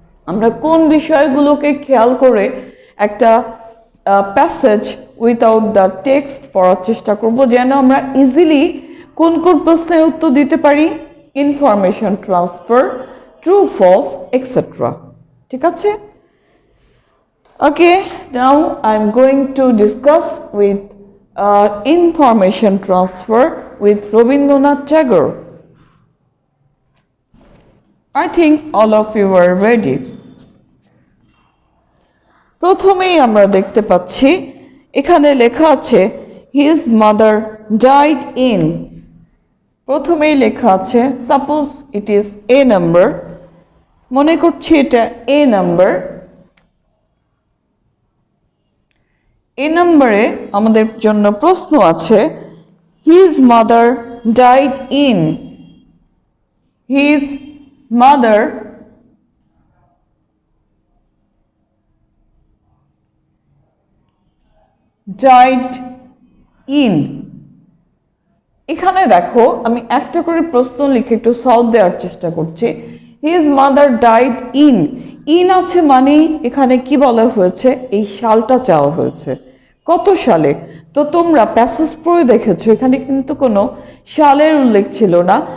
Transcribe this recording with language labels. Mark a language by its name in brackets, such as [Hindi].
[Bangla] আমরা কোন বিষয়গুলোকে খেয়াল করে একটা [English] passage without the text [Bangla] পড়ার চেষ্টা করব, যেন আমরা ইজিলি কোন কোন প্রশ্নের উত্তর দিতে পারি, information transfer, true false, etcetera. ঠিক আছে? [English] Okay, now I'm going to discuss with information transfer with Rabindranath Tagore. I think all of you are ready. [Bangla] প্রথমেই আমরা দেখতে পাচ্ছি এখানে লেখা আছে [English] his mother died in, [Bangla] প্রথমেই লেখা আছে [English] suppose it is a number, [Bangla] মনে করছি এটা এ নাম্বার। এ নাম্বারে আমাদের জন্য প্রশ্ন আছে [English] his mother died in, his mother died in। [Bangla] এখানে দেখো আমি একটা করে প্রশ্ন লিখে একটু সলভ দেওয়ার চেষ্টা করছি। [English] his mother died in, [Bangla] in আছে মানে এখানে কি বলা হয়েছে, এই সালটা চাওয়া হয়েছে, কত সালে। তো তোমরা প্যাসেজ পড়ে দেখেছো এখানে কিন্তু কোনো সালের উল্লেখ ছিল না।